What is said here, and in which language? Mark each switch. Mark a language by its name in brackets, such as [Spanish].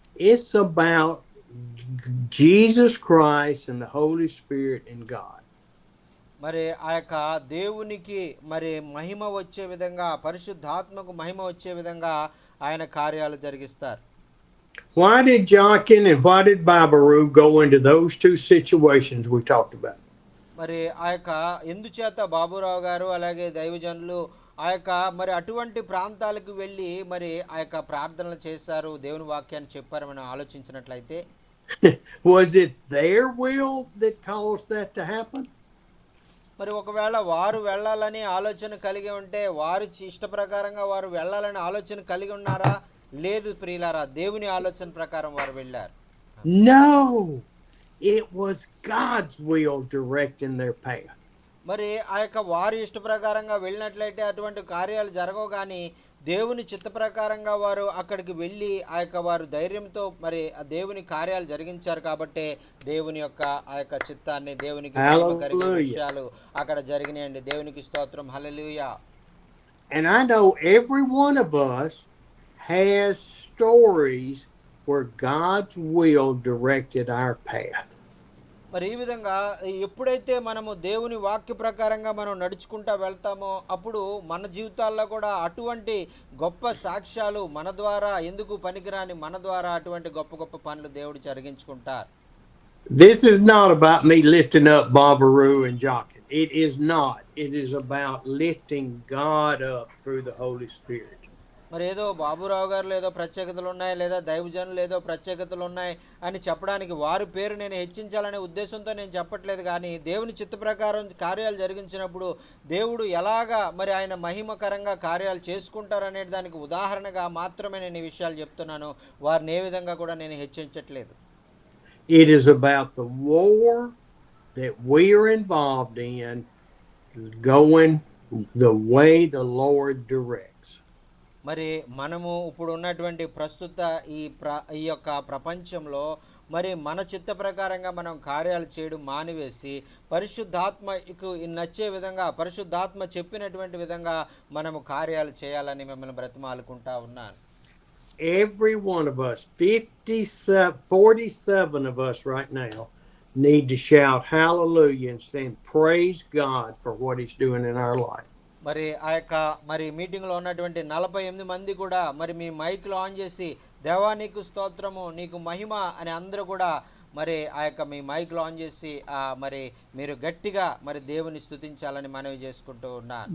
[English] It's about Jesus Christ and the Holy Spirit and God. [Telugu] మరి ఆ యొక్క దేవునికి మరి మహిమ వచ్చే విధంగా, పరిశుద్ధాత్మకు మహిమ వచ్చే విధంగా ఆయన కార్యాలు జరిగిస్తారు. [English] Why did Jockin and why did Babaru go into those two situations we talked about? [Telugu] మరి ఆ యొక్క ఎందుచేత బాబురావు గారు అలాగే దైవజనులు ఆ యొక్క మరి అటువంటి ప్రాంతాలకు వెళ్ళి మరి ఆ యొక్క ప్రార్థనలు చేశారు, దేవుని వాక్యాన్ని చెప్పారు మనం ఆలోచించినట్లయితే, [English] was it their will that caused that to happen? [Telugu] మరి ఒకవేళ వారు వెళ్ళాలని ఆలోచన కలిగి ఉంటే వారు ఇష్ట ప్రకారంగా వారు వెళ్ళాలని ఆలోచన కలిగి ఉన్నారా? లేదు ప్రియులారా, దేవుని ఆలోచన ప్రకారం వారు వెళ్ళారు. [English] No, it was God's will directing their path. [Telugu] మరి ఆ యొక్క వారి ఇష్ట ప్రకారంగా వెళ్ళినట్లయితే అటువంటి కార్యాలు జరగవు, కానీ దేవుని చిత్త ప్రకారంగా వారు అక్కడికి వెళ్ళి ఆ యొక్క వారు ధైర్యంతో మరి ఆ దేవుని కార్యాలు జరిగించారు కాబట్టి దేవుని యొక్క ఆ యొక్క చిత్తాన్ని దేవునికి కలిగే విషయాలు అక్కడ జరిగినాయండి. దేవునికి స్తోత్రం. హల్లెలూయా. [English] And I know every one of us has stories where God's will directed our path. [Telugu] మరి ఈ విధంగా ఎప్పుడైతే మనము దేవుని వాక్య ప్రకారంగా మనం నడుచుకుంటా వెళ్తామో అప్పుడు మన జీవితాల్లో కూడా అటువంటి గొప్ప సాక్ష్యాలు మన ద్వారా, ఎందుకు పనికిరాని మన ద్వారా అటువంటి గొప్ప గొప్ప పనులు దేవుడు జరిగించుకుంటారు. [English] This is not about me lifting up Babaru and Jockin. It is not. It is about lifting God up through the Holy Spirit. [Telugu] మరి ఏదో బాబురావు గారు ఏదో ప్రత్యేకతలు ఉన్నాయి లేదా దైవజనులు ఏదో ప్రత్యేకతలు ఉన్నాయి అని చెప్పడానికి వారి పేరు నేను హెచ్చించాలనే ఉద్దేశంతో నేను చెప్పట్లేదు, కానీ దేవుని చిత్త ప్రకారం కార్యాలు జరిగించినప్పుడు దేవుడు ఎలాగా మరి ఆయన మహిమకరంగా కార్యాలు చేసుకుంటారనే దానికి ఉదాహరణగా మాత్రమే నేను ఈ విషయాలు చెప్తున్నాను. వారిని ఏ విధంగా కూడా నేను హెచ్చించట్లేదు. [English] It is about the war that we are involved in going the way the Lord directs. [Telugu] మరి మనము ఇప్పుడు ఉన్నటువంటి ప్రస్తుత ఈ యొక్క ప్రపంచంలో మరి మన చిత్త ప్రకారంగా మనం కార్యాలు చేయడం మానివేసి పరిశుద్ధాత్మకు నచ్చే విధంగా పరిశుద్ధాత్మ చెప్పినటువంటి విధంగా మనము కార్యాలు చేయాలని మిమ్మల్ని బ్రతిమాలుకుంటా ఉన్నాను. [English] Every one of us, 47 of us right now, need to shout hallelujah and stand praise God for what he's doing in our life. [Telugu] మరి ఆ యొక్క మరి మీటింగ్లో ఉన్నటువంటి 48 మంది కూడా మరి మీ మైక్లో ఆన్ చేసి దేవా నీకు స్తోత్రము నీకు మహిమ అని అందరూ కూడా మరి ఆ యొక్క మీ మైక్లో ఆన్ చేసి మరి మీరు గట్టిగా మరి దేవుని స్తుతించాలని మనవి చేసుకుంటూ ఉన్నాను.